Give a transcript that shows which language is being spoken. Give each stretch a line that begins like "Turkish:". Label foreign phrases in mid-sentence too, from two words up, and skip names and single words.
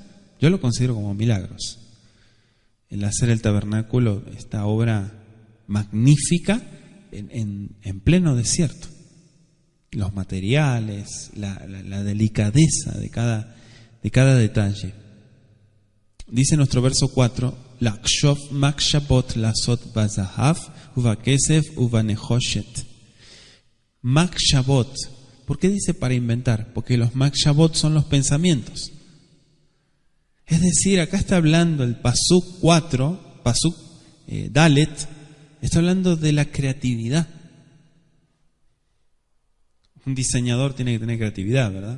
Spanish: Yo lo considero como milagros. El hacer el tabernáculo, esta obra magnífica en pleno desierto. Los materiales, la delicadeza de cada detalle. Dice nuestro verso 4,
Hebrew: לחשב מחשבת לעשת בזהב ובכסף ובנחשת.
Spanish: Makshabot. ¿Por qué dice para inventar? Porque los makshabot son los pensamientos. Es decir, acá está hablando el Pasuk 4,
Hebrew: פסוק דלת,
Spanish: está hablando de la creatividad. Un diseñador tiene que tener creatividad, ¿verdad?